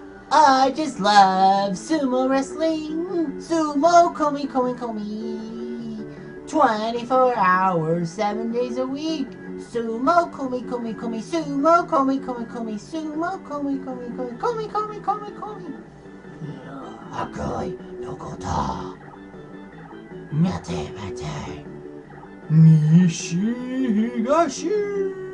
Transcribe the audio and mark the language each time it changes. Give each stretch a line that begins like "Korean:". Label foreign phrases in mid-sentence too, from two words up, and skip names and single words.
English: I just love sumo wrestling. Sumo, komi, komi, komi. 24 hours, 7 days a week. Sumo, komi, komi, komi. Sumo, komi, komi, komi. Sumo, komi, komi, komi. Komi, komi, komi, komi.
Japanese: Akoi, nokota. Mate, mate. Nishi, higashi.